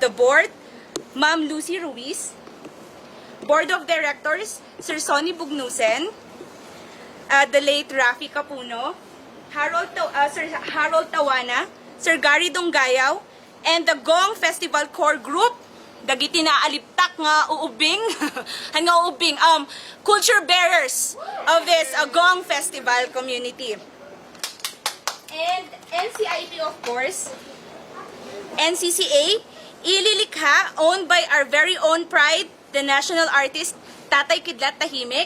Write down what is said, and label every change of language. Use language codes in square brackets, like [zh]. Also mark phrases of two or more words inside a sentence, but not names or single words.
[en] the Board, Ma'am Lucy Ruiz, Board of Directors, Sir Sonny Bugnusen, the late Raffy Kapuno, Sir Harold Tawana, Sir Gary Donggayaw, and the Gong Festival Core Group, [ilo] dagiti na aliptak nga uubing, nga uubing, [en] culture bearers of this Gong Festival community. And NCIP, of course, NCCA, ililikha, owned by our very own pride, the national artist, Tatay Kidlat Tahimik.